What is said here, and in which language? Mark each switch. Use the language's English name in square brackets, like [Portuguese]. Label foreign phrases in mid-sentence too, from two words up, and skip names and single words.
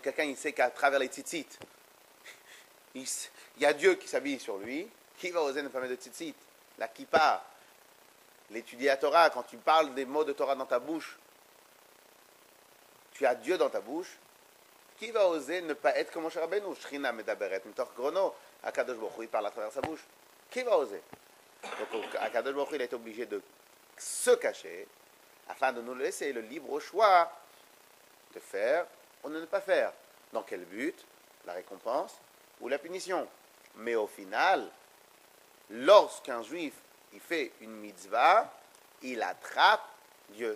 [French] Lorsque quelqu'un il sait qu'à travers les tzitzit, il y a Dieu qui s'habille sur lui. Qui va oser ne pas mettre de tzitzit? La kippa, l'étudier la Torah, quand tu parles des mots de Torah dans ta bouche, tu as Dieu dans ta bouche. Qui va oser ne pas être comme Moshe Rabbeinu? [Hebrew] שכינה מדברת מתוך גרונו. הקדוש ברוך הוא, [French] il parle à travers sa bouche. Qui va oser? Donc [Hebrew] הקדוש ברוך הוא, [French] il est obligé de se cacher afin de nous laisser le libre choix de faire ou de ne pas faire. Dans quel but? La récompense ou la punition. Mais au final, lorsqu'un juif il fait une mitzvah, il attrape Dieu.